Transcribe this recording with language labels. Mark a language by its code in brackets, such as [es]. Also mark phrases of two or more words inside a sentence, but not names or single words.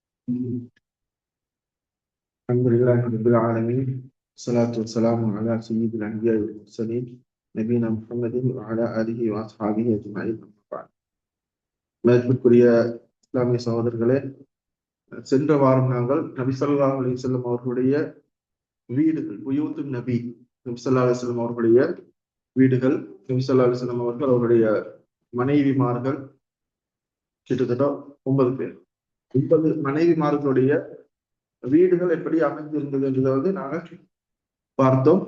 [ar] الحمد لله رب العالمين، الصلاة والسلام على سيد الأنبياء والمرسلين نبينا محمد وعلى آله وأصحابه أجمعين. [ta] மேற்குரிய இஸ்லாமிய சகோதரர்களே, சென்ற வாரம் நாங்கள் நபி [ar] صلى الله عليه وسلم [ta] அவர்களுடைய வீடுகள், [ar] بيوت النبي, [ta] நபி [ar] صلى الله عليه وسلم [ta] அவர்களுடைய வீடுகள், நபி [ar] صلى الله عليه وسلم [ta] அவர்கள் அவருடைய மனைவிமார்கள் கிட்டத்தட்ட 9 பேர், 9 மனைவிமார்களுடைய வீடுகள் எப்படி அமைந்திருந்தது என்றதை நாங்க பார்த்தோம்.